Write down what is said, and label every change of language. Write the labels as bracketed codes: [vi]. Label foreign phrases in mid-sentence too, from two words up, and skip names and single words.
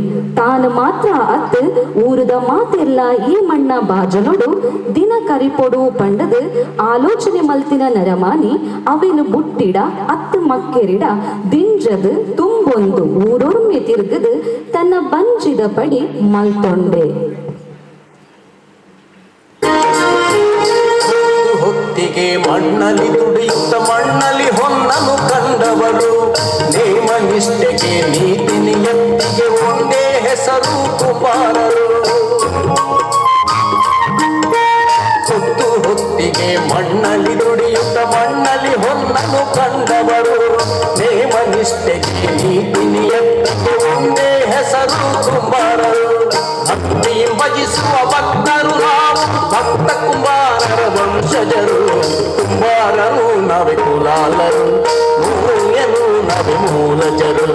[tcy] ತಾನು ಮಾತ್ರ ಅತ್ ಊರದ ಮಾತೆಲ್ಲ ಈ ಮಣ್ಣ ಬಾಜನೋಡು ದಿನ ಕರಿಪೊಡು ಪಂಡದು ಆಲೋಚನೆ ಮಲ್ತಿನ ನರಮಾನಿ ಅವೇನು ಬುಟ್ಟಿಡ ಅತ್ತು ಮಕ್ಕೆರಿಡ ದಿಂಜದು ತುಂಬೊಂದು ಊರೊರ್ಮೆ ತಿರುಗದು ತನ್ನ ಬಂಜಿದ ಪಡಿ ಮಲ್ತೊಂಡೆ. [kn] ಹೊತ್ತಿಗೆ ಮಣ್ಣಲ್ಲಿ ದುಡಿಯುತ್ತ ಮಣ್ಣಲ್ಲಿ ಹೊನ್ನನು ಕಂಡವರು ನೇಮ ನಿಷ್ಠೆಗೆ ನೀತಿ ನಿಯತ್ತಿಗೆ ಒಂದೇ ಹೆಸರು ಕುಮಾರರು. ಹೊತ್ತಿಗೆ ಮಣ್ಣಲ್ಲಿ ದುಡಿಯುತ್ತ ಮಣ್ಣಲ್ಲಿ ಹೊನ್ನನು ಕಂಡವರು ನೇಮ ನಿಷ್ಠೆಗೆ ನೀತಿ ನಿಯತ್ತಿಗೆ ಒಂದೇ ಹೆಸರು ಕುಂಬಾರರು. ಭಕ್ತಿ ಭಜಿಸುವ ಭಕ್ತರು ನಾವು ಭಕ್ತ ಕುಂಬಾರರ ವಂಶಜರು. ಕುಂಬಾರರು ನವೆ ಕುಲಾಲರು ಮೂಯನು ನವೆ ಮೂಲಜರು.